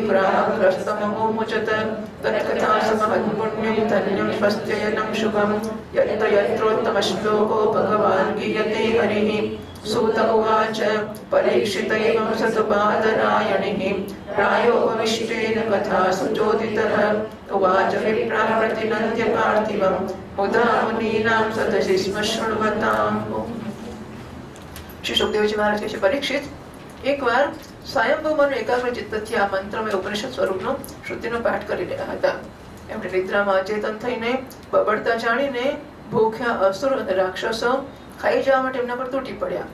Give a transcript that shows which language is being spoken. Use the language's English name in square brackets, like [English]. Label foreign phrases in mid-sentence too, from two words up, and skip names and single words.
[Sanskrit] प्राहग्रस्तमहोमुचत तत्कथा समहत्पुण्यं धन्यं स्वस्त्ययनं शुभं यत्र यत्रोत्तमश्लोको भगवान् गीयते हरिः सूत उवाच परीक्षितैवं सतु बादरायणिः प्रायोपविष्टेन कथा सुचोदितः उवाच विप्राः प्रतिनन्द्य पार्थिवं मुदा मुनीनां सदसि स्म शृण्वताम्. [Gujarati] શ્રી સુખદેવજી મહારાજ કહે છે, પરીક્ષિત એકવાર સ્વયંભૂ મન એકાગ્ર ચિત્તથી આ મંત્રમય ઉપનિષદ સ્વરૂપનો શ્રુતિનો પાઠ કરી રહ્યા હતા. એમણે નિદ્રામાં અચેતન થઈને બબડતા જાણીને ભૂખ્યા અસુર અને રાક્ષસો ખાઈ જવા માટે એમના પર તૂટી પડ્યા.